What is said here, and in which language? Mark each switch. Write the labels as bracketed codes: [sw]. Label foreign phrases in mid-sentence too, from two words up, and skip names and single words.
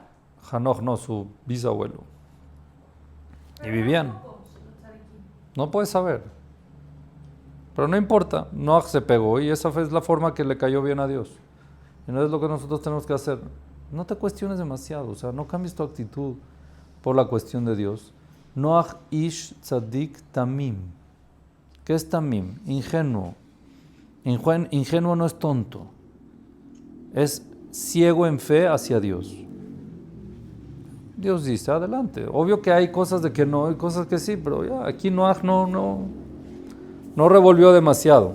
[es] Hanoch, no, su bisabuelo. Y vivían. No puedes saber. Pero no importa, Noach se pegó y esa es la forma que le cayó bien a Dios. Y no es lo que nosotros tenemos que hacer. No te cuestiones demasiado, o sea, no cambies tu actitud por la cuestión de Dios. [he] נח איש צדיק תמים. [es] ¿Qué es tamim? Ingenuo. Ingenuo no es tonto. Es ciego en fe hacia Dios. Dios dice, adelante. Obvio que hay cosas de que no, hay cosas que sí, pero ya, aquí Noach no revolvió demasiado.